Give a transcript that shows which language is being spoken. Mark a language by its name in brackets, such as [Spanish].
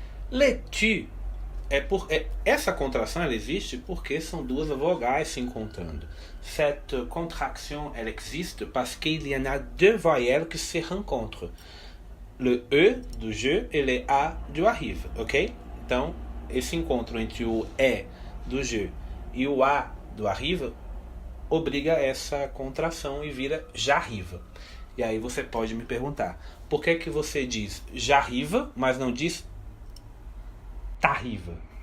[Portuguese] Le tu essa contração ela existe porque são duas vogais se encontrando. [French] Cette contraction elle existe parce qu'il y en a deux voyelles qui se rencontrent. [Portuguese] Le E do je e le A do arrive, ok? Então, esse encontro entre o E do je e o A do arrive obriga essa contração e vira j'arrive. E aí você pode me perguntar, por que você diz j'arrive, mas não diz t'arrive?